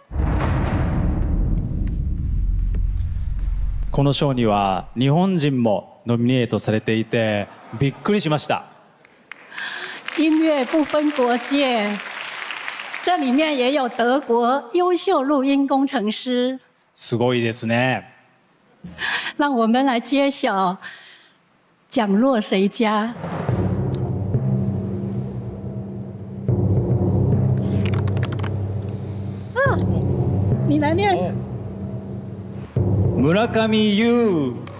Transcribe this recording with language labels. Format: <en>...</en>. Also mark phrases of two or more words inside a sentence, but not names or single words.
<ja>この賞には日本人もノミネートされていてびっくりしました。</ja> <zh>音乐不分国界，这里面也有德国优秀录音工程师。</zh> <ja>すごいですね。</ja> <zh>让我们来揭晓奖落谁家。你来念。村上優。</zh>